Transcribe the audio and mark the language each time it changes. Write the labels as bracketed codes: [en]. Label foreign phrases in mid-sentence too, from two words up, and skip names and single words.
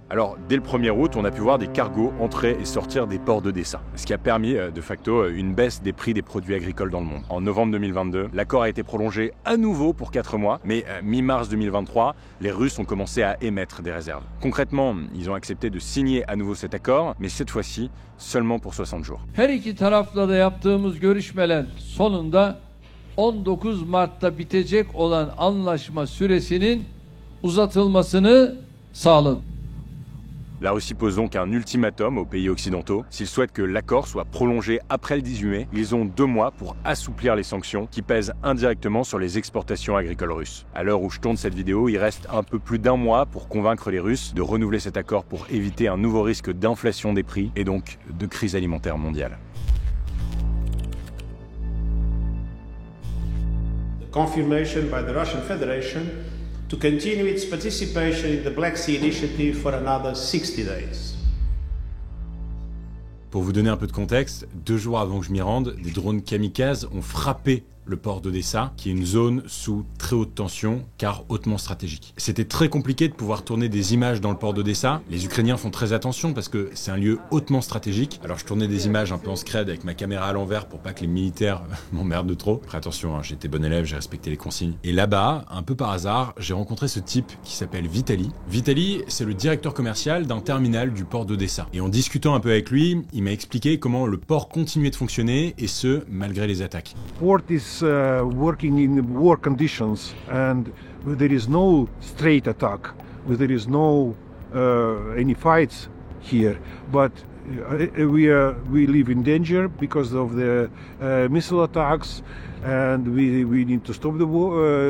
[fr] Alors, dès le 1er août, on a pu voir des cargos entrer et sortir des ports d'Odessa, ce qui a permis de facto une baisse des prix des produits agricoles dans le monde. En novembre 2022, l'accord a été prolongé à nouveau pour 4 mois, mais mi-mars 2023, les Russes ont commencé à émettre des réserves. Concrètement, ils ont accepté de signer à nouveau cet accord, mais cette fois-ci, seulement pour 60 jours. [tr] Her iki tarafla da yaptığımız görüşmeler sonunda 19 Mart'ta bitecek olan anlaşma süresinin uzatılmasını sağladı. [fr] La Russie pose donc un ultimatum aux pays occidentaux. S'ils souhaitent que l'accord soit prolongé après le 18 mai, ils ont 2 mois pour assouplir les sanctions qui pèsent indirectement sur les exportations agricoles russes. À l'heure où je tourne cette vidéo, il reste un peu plus d'1 mois pour convaincre les Russes de renouveler cet accord pour éviter un nouveau risque d'inflation des prix et donc de crise alimentaire mondiale. [en] Confirmation by the Russian Federation to continue its participation in the Black Sea Initiative for another 60 days. [fr] Pour vous donner un peu de contexte, 2 jours avant que je m'y rende, des drones kamikazes ont frappé le port d'Odessa, qui est une zone sous très haute tension, car hautement stratégique. C'était très compliqué de pouvoir tourner des images dans le port d'Odessa. Les Ukrainiens font très attention parce que c'est un lieu hautement stratégique. Alors je tournais des images un peu en scred avec ma caméra à l'envers pour pas que les militaires m'emmerdent trop. Après attention, hein, j'étais bon élève, j'ai respecté les consignes. Et là-bas, un peu par hasard, j'ai rencontré ce type qui s'appelle Vitali. Vitali, c'est le directeur commercial d'un terminal du port d'Odessa. Et en discutant un peu avec lui, il m'a expliqué comment le port continuait de fonctionner, et ce, malgré les attaques. [en] Port is working in war conditions, and there is no straight attack, there is no any fights here, but we live in danger because of the missile attacks, and we need to stop the war.